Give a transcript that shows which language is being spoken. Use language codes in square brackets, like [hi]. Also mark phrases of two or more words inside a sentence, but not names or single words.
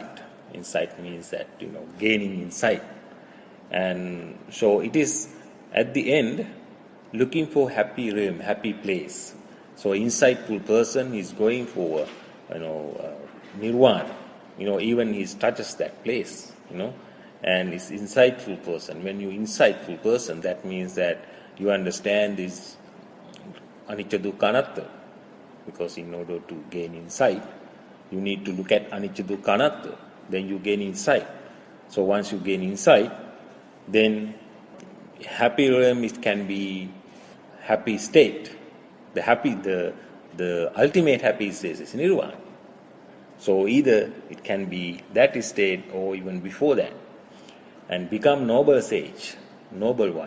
[en] Insight means that, gaining insight. And so it is, at the end, looking for happy realm, happy place. So insightful person is going for, nirvana. Even he touches that place, and is insightful person. When you insightful person, that means that you understand this [pi] anicca dukkha anatta. [en] Because in order to gain insight, you need to look at [pi] anicca dukkha anatta. [en] Then you gain insight. So once you gain insight, then happy realm, it can be happy state. The ultimate happy state is nirvana. So either it can be that state or even before that, and become noble sage, noble one.